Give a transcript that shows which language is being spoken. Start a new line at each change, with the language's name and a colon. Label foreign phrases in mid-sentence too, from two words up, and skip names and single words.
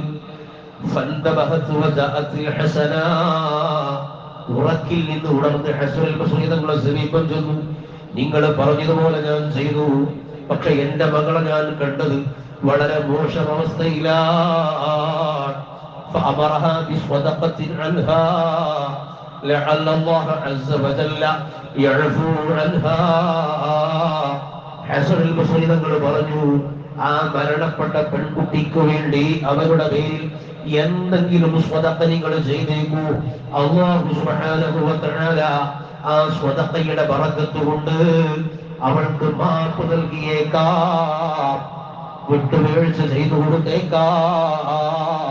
Malayalam: ഉറക്കിൽ നിന്ന് ഉണർന്ന് ഹസനുൽ ബസ്രി തങ്ങളെ സമീപം ചെന്നു. നിങ്ങൾ പറഞ്ഞതുപോലെ ഞാൻ ചെയ്തു, പക്ഷെ എന്റെ മകളെ ഞാൻ കണ്ടത് വളരെ മോശം അവസ്ഥയിലാണ്.
Arabic: فأمرها بصدقة عنها لعل الله عز وجل يعفو عنها.
Malayalam: ഹസനുൽ ബസ്രി തങ്ങൾ പറഞ്ഞു, ആ മരണപ്പെട്ട പെൺകുട്ടിക്ക് വേണ്ടി അവരുടെ പേരിൽ എന്തെങ്കിലും സ്വതക്ക നിങ്ങൾ ചെയ്തേക്കൂ.
Arabic: الله سبحانه وتعالى
Malayalam: ആ സ്വതക്കയുടെ ബറക്കത്ത് കൊണ്ട് അവൾക്ക് മാപ്പ് നൽകിയേക്കാം, വിട്ടുവീഴ്ച ചെയ്തു കൊടുത്തേക്കാം.